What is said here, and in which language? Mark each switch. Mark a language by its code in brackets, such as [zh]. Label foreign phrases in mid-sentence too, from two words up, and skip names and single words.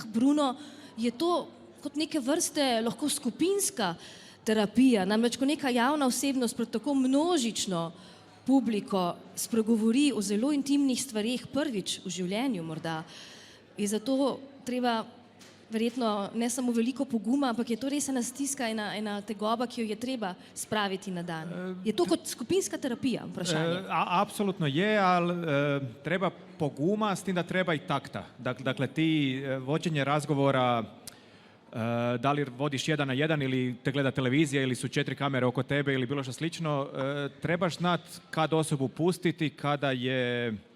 [sl] Bruno, je to kot neke vrste lahko skupinska terapija, namreč ko neka javna osebnost pred tako množično publiko spregovori o zelo intimnih stvareh prvič v življenju morda, je zato treba verjetno ne samo veliko poguma, ampak je to res ena stiska, ena tegoba, ki jo je treba spraviti na dan. Je to kot skupinska terapija, vprašanje? [hr] Apsolutno je, ali treba poguma, s tim da treba i takta. Dakle, ti vođenje razgovora, da li vodiš 1 na 1 ili te gleda televizija ili su 4 kamere oko tebe ili bilo što slično, trebaš znat kad osobu pustiti, kada je